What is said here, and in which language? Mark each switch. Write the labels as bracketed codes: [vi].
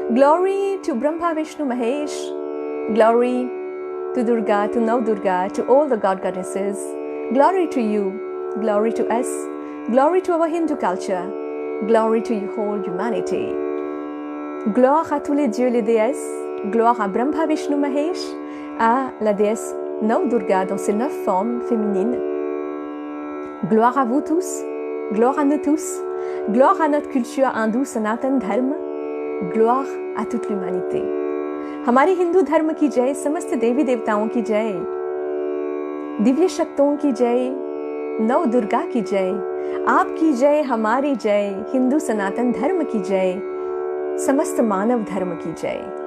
[en] Glory to Brahma Vishnu Mahesh. Glory to Durga, to Navdurga, to all the god goddesses. Glory to you, glory to us, glory to our Hindu culture, glory to whole humanity. [fr] Gloire à tous les dieux, les déesses, gloire à Brahma Vishnu Mahesh, à la déesse Navdurga dans ses 9 formes féminines. Gloire à vous tous, gloire à nous tous, gloire à notre culture hindoue Sanatan Dharma, gloire à toute l'humanité. [hi] हमारे हिंदू धर्म की जय, समस्त देवी देवताओं की जय, दिव्य शक्तियों की जय, नव दुर्गा की जय, आपकी जय, हमारी जय, हिंदू सनातन धर्म की जय, समस्त मानव धर्म की जय।